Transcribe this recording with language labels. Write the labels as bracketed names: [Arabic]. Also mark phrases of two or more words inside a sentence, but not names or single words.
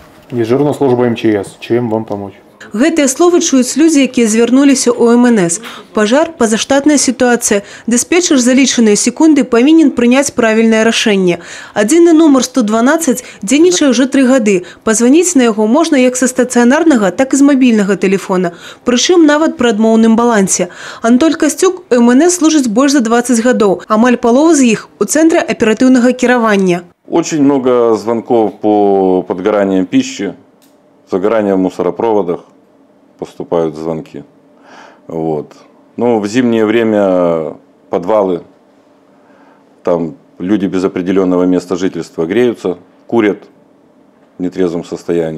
[Russian] Дежурная служба МЧС. Чем вам помочь? [Belarusian] Гэтыя словы чуюць людзі, якія звярнуліся ў МНС. Пажар, пазаштатная сітуацыя. Дыспетчер за лічаныя секунды павінен прыняць правільнае рашэнне. Адзіны нумар 112 дзейнічае ўжо 3 гады. Пазваніць на яго можна як са стацыянарнага, так і з мабільнага тэлефона. Прычым нават пры адмоўным балансе. Антоль Касцюк у МНС служыць больш за 20 гадоў. Амаль палова з іх у цэнтры аператыўнага кіравання. [Russian] Очень много звонков по подгораниям пищи, загорания в мусоропроводах. Поступают звонки. Вот. Ну, в зимнее время подвалы, там люди без определенного места жительства греются, курят в нетрезвом состоянии.